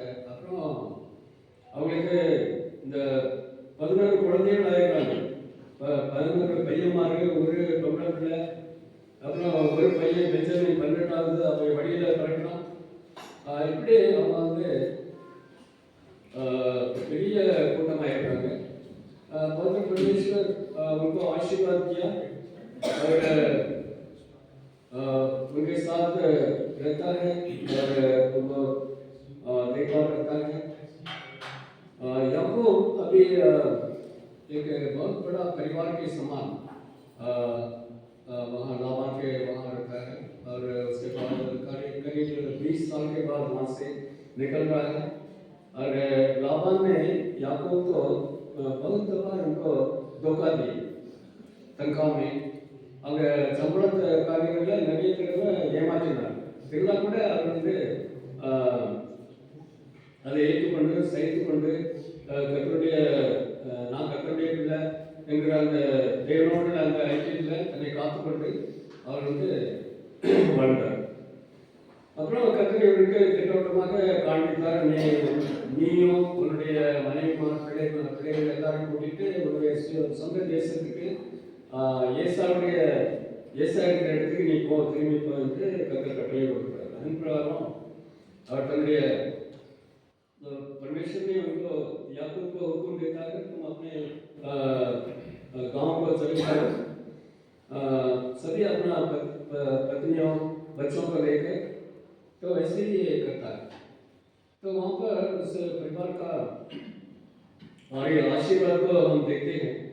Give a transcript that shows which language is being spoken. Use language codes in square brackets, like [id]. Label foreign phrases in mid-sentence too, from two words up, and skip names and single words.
[ta] அப்புறம் அவங்களுக்கு இந்த 11 குழந்தைகள் ஆயிருக்காங்க. 11 பையன்மாரு, ஒரு பொம்பளை பிள்ளை, அப்புறம் ஒரு பையன் பெஞ்சமின் 12வது அவங்க வழியில் பிறக்கலாம். இப்படி அவங்க வந்து பெரிய கூட்டமாக இருக்காங்க. [hi] पवित्र परमेश्वर उनको आशीर्वाद किया और उनके साथ रहता है और उनको देखभाल करता है. याकूब अभी एक बहुत बड़ा परिवार के समान वहाँ लाबान के वहाँ रहता है और उसके बाद करीब 20 साल के बाद वहाँ से निकल रहा है. और लाबान ने याकूब को बहुत दफा उनको धोखा दी तनख्वाह में. [ta] அவங்க சம்பள காரியங்களில் நிறைய தடவை ஏமாற்றினார். இருந்தால் கூட அவர் வந்து அதை ஏற்றுக்கொண்டு சகித்துக்கொண்டு கர்த்தருடைய நான் கர்த்தருடைய பிள்ளை என்கிற அந்த தேவனோடு அந்த ஐக்கியத்தில் தன்னை காத்துக்கொண்டு அவர் வந்து வாழ்ந்தார். அப்புறம் கர்த்தர் இவருக்கு திட்டவட்டமாக காண்பித்தார். நீயும் உன்னுடைய மனைவிமார் பிள்ளைகள் எல்லாரும் கூட்டிட்டு உன்னுடைய சொந்த தேசத்துக்கு ஏசா இருக்கிற இடத்துக்கு நீ திரும்பி போ என்று கர்த்தர் கட்டளை கொடுக்கிறார். அதன் பிரகாரம் அவர் தன்னுடைய [hi] परमेश्वर ने उनको याकूब को हुक्म देता है तुम अपने गांव को चले जाओ, सभी अपना पत्नियों बच्चों को लेकर. तो ऐसे ही करता है. तो वहाँ पर उस परिवार का और ये आशीर्वाद को हम देखते हैं.